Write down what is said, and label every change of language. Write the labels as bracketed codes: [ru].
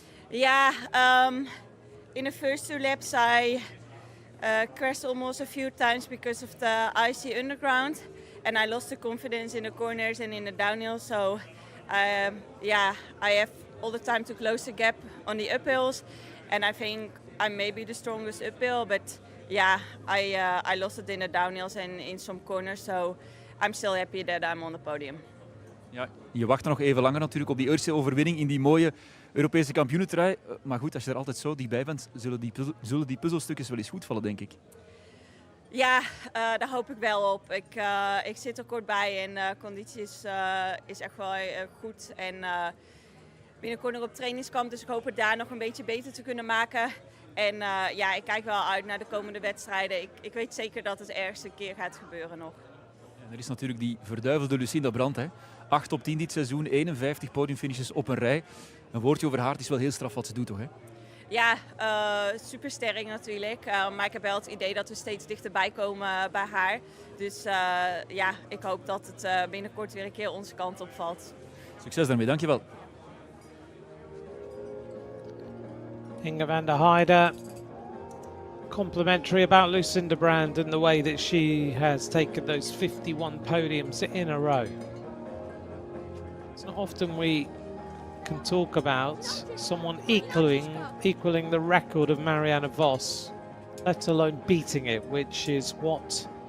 [en] Yeah, in the first 2 laps I crashed almost a few times because of the icy underground, and I lost the confidence in the corners and in the downhill. So yeah, I have all the time to close the gap on the uphills, and I think I'm maybe the strongest uphill, but yeah, I lost it in the downhills and in some corners, so I'm still happy that I'm on the podium. [nl] Ja, je wacht nog even langer natuurlijk op die eerste overwinning in die mooie Europese kampioenentrui. Maar goed, als je er altijd zo dichtbij bent, zullen die puzzelstukjes wel eens goed vallen, denk ik. Ja, daar hoop ik wel op. Ik zit er kort bij en conditie is echt wel goed. En binnenkort nog op trainingskamp, dus ik hoop het daar nog een beetje beter te kunnen maken. En ja, ik kijk wel uit naar de komende wedstrijden. Ik weet zeker dat het ergens een keer gaat gebeuren nog. Ja, er is natuurlijk die verduivelde Lucinda Brand. Hè. 8 op 10 dit seizoen, 51 podiumfinishes op een rij. Een woordje over haar, het is wel heel straf wat ze doet, toch? Hè? Ja, super sterk natuurlijk. Maar ik heb wel het idee dat we steeds dichterbij komen bij haar. Dus ja, ik hoop dat het binnenkort weer een keer onze kant op valt. Succes daarmee, dankjewel. [en] Inga van der Heide, complimentary about Lucinda Brand and the way that she has taken those 51 podiums in a row. It's not often we can talk about someone equaling the record of Marianne Vos, let alone beating it, which is what